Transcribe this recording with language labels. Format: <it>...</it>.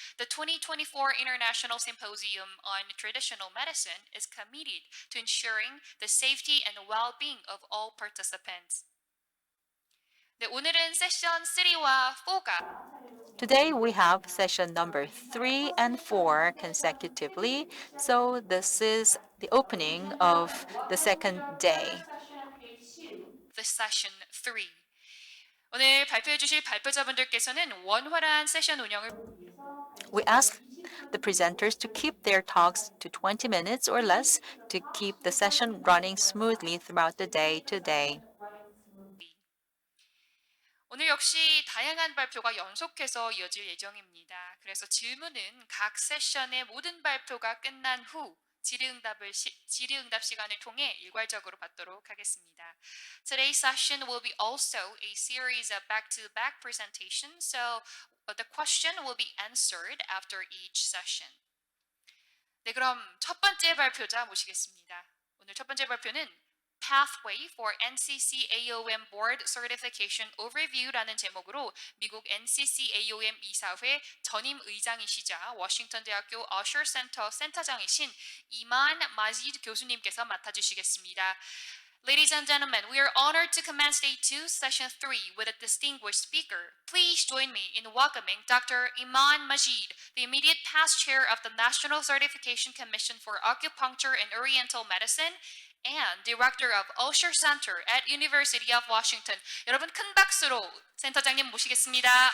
<en>The 2024 International Symposium on Traditional Medicine is committed to ensuring the safety and well-being of all participants.</en> <ko>네, 오늘은 세션 3와 4가</ko> <en>Today we have session number 3 and 4 consecutively, so this is the opening of the second day. the session 3.</en> <ko>오늘 발표해 주실 발표자분들께서는 원활한 세션 운영을</ko> <en>We ask the presenters to keep their talks to 20 minutes or less to keep the session running smoothly throughout the day today.</en> <ko>오늘 역시 다양한 발표가 연속해서 이어질 예정입니다. 그래서 질문은 각 세션의 모든 발표가 끝난 후 질의응답 시간을 통해 일괄적으로 받도록 하겠습니다.</ko> <en>Today's session will be also a series of back-to-back presentations, so the question will be answered after each session.</en> <ko>네, 그럼 첫 번째 발표자 모시겠습니다. 오늘 첫 번째 발표는 Pathway for NCC AOM Board Certification Overview라는 제목으로 미국 NCC AOM 이사회 전임 의장이시자 워싱턴 대학교 어셔 센터 센터장이신 이만 마지드 교수님께서 맡아주시겠습니다.</ko> <en>Ladies and gentlemen, we are honored to commence Day 2, Session 3 with a distinguished speaker. Please join me in welcoming Dr. Iman Majid, the immediate past chair of the National Certification Commission for Acupuncture and Oriental Medicine and director of Osher Center at University of Washington.</en> <ko>여러분 큰 박수로 센터장님 모시겠습니다.</ko>